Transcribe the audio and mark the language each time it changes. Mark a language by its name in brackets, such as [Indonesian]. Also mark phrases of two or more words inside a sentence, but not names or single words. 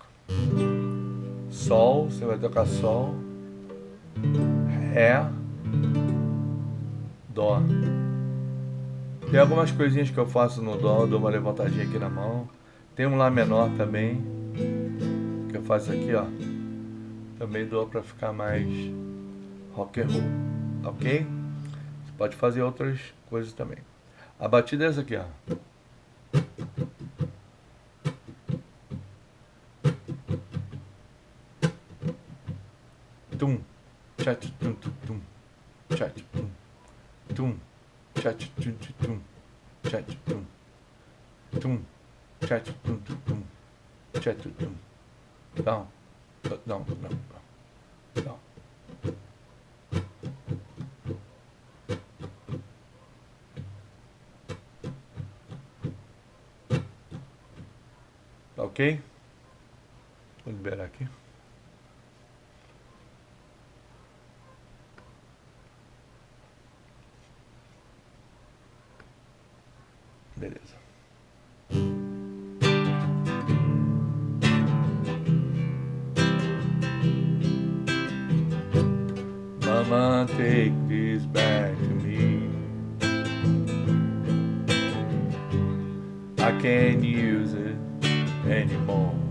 [Portuguese] Sol, você vai tocar Sol, Ré, Dó. Tem algumas coisinhas que eu faço no Dó, dou uma levantadinha aqui na mão. Tem um Lá menor também, que eu faço aqui, ó. Também dou para ficar mais [English] rock and roll, [Portuguese] ok? Você pode fazer outras coisas também. A batida é essa aqui, ó. Tum, chat, tum, tum, tum, chat, tum, tum, chat, tum, tum, tum, chat, tum, tum, chat, tum, tum, tum, chat, tum. [English] Down, down, down, down. [Portuguese] Tá ok? Vou liberar aqui. Beleza. [English] Mama, take this back to me. I can't use it anymore.